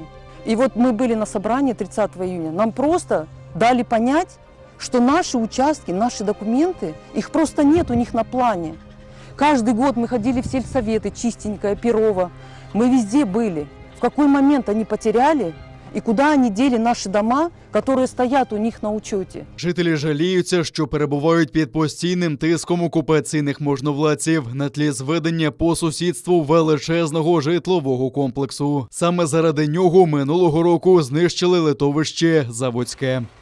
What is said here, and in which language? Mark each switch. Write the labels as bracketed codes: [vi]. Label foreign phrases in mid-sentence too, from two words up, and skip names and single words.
[ru] И вот мы были на собрании 30 июня. Нам просто дали понять, что наши участки, наши документы, их просто нет у них на плане. Каждый год мы ходили в сельсоветы, Чистенькое, Перово. Мы везде были. В какой момент они потеряли? [uk] І куди вони діли наші дома, які стоять у них на учеті? Жителі жаліються, що перебувають під постійним тиском окупаційних можновладців на тлі зведення по сусідству величезного житлового комплексу. Саме заради нього минулого року знищили литовище Заводське.